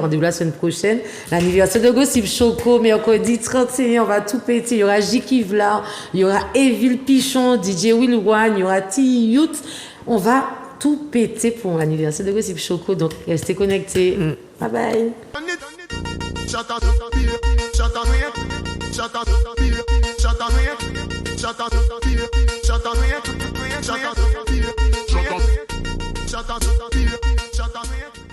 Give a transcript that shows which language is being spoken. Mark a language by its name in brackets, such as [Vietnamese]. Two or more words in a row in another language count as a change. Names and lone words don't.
[French] Rendez-vous la semaine prochaine. L'anniversaire de Gossip Choco, mercredi 31, on va tout péter. Il y aura Jiki Vlar, il y aura Evil Pichon, DJ Will One, il y aura T-Youth. On va tout péter pour l'anniversaire de Gossip Choco, donc restez connectés. Bye bye. [English] Shut up, shut up, shut up, shut up, shut up, shut up, shut up, shut up, shut up.